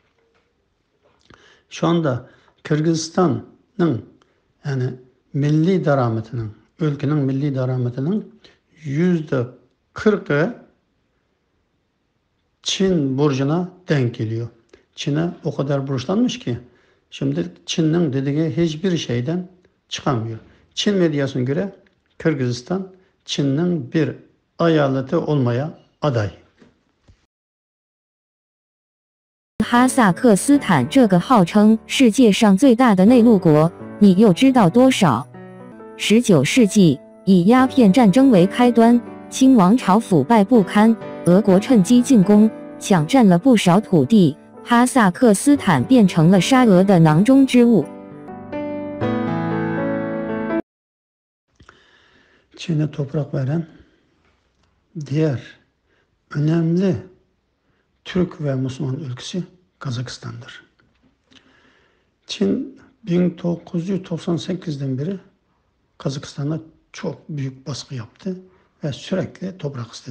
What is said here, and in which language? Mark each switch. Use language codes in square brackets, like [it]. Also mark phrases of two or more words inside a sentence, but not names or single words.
[tr] Şu anda Kırgızistan'ın yani milli darametinin, ülkenin milli darametinin %40'ı Çin borcuna denk geliyor. Çin'e o kadar borçlanmış ki şimdi Çin'in dediği hiçbir şeyden çıkamıyor. Çin medyasına göre Kırgızistan Çin'in bir eyaleti olmaya aday. [zh] 哈萨克斯坦这个号称世界上最大的内陆国，你又知道多少？19世纪以鸦片战争为开端，清王朝腐败不堪，俄国趁机进攻，抢占了不少土地，哈萨克斯坦变成了沙俄的囊中之物。 [tr] Çin'e toprak veren diğer önemli Türk ve Müslüman ülkesi Kazakistan'dır. Çin 1998'den beri Kazakistan'a çok büyük baskı yaptı ve sürekli toprak istedi.